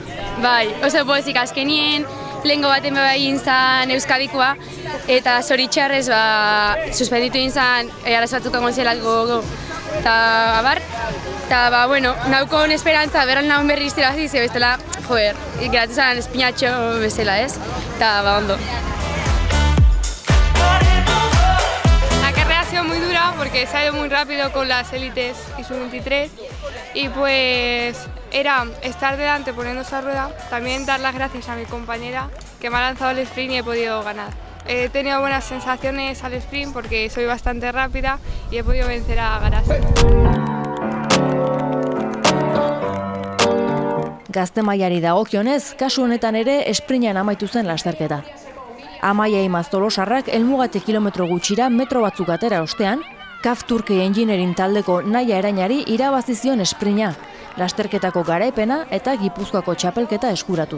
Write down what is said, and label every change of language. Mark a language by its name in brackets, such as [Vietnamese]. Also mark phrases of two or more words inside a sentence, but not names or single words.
[Basque] Bai, oso pozik azkenien, lehengo baten egin zen Euskadikoa, eta zoritxarrez suspenditu egin zen arazo batzuk egon zelako eta abar. Eta naukon esperantza berran naun berri izterazi, ze bestela, geratu zen espinatxo bezala, ez? Eta ondo. [Spanish] La carrera ha sido muy dura porque se ha ido muy rápido con las élites y sub-23 y pues era estar delante poniendo esa rueda, también dar las gracias a mi compañera que me ha lanzado el sprint y he podido ganar. He tenido buenas sensaciones al sprint porque soy bastante rápida y he podido vencer a Garazi. [Basque] Gazte mailari dagokionez, kasu honetan ere esprinean amaitu zen lasterketa. Amaia Imaz Tolosarrak helmugatik kilometro gutxira metro batzuk atera ostean, CAF Turkey Engineering taldeko Naia Erainari irabazi zion esprina, lasterketako garaipena eta Gipuzkoako txapelketa eskuratuz.